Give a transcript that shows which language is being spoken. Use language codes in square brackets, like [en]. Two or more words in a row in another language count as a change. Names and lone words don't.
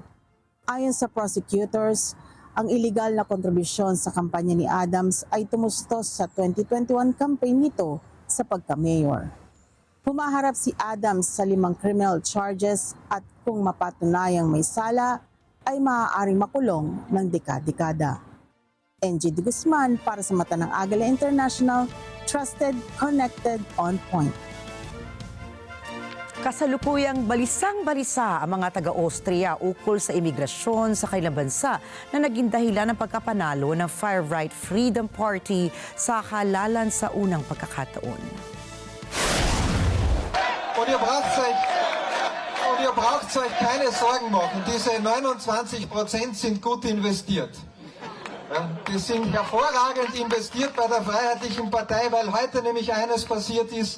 [tl] Ayon sa prosecutors, ang iligal na kontribusyon sa kampanya ni Adams ay tumustos sa 2021 campaign nito sa pagka-mayor. Humaharap si Adams sa 5 [en] criminal charges [tl] at kung mapatunayang may sala, ay maaaring makulong ng dekada-dekada. NG de Guzman para sa mata ng Agila International, [en] trusted, connected, on point. [tl] Kasalukuyang balisang-balisa ang mga taga-Austria ukol sa imigrasyon sa kanilang bansa na naging dahilan ng pagkapanalo ng Far Right Freedom Party sa halalan sa unang pagkakataon. [de] Und ihr braucht euch keine Sorgen machen. Diese 29% sind gut investiert. Die sind hervorragend investiert bei der Freiheitlichen Partei, weil heute nämlich eines passiert ist.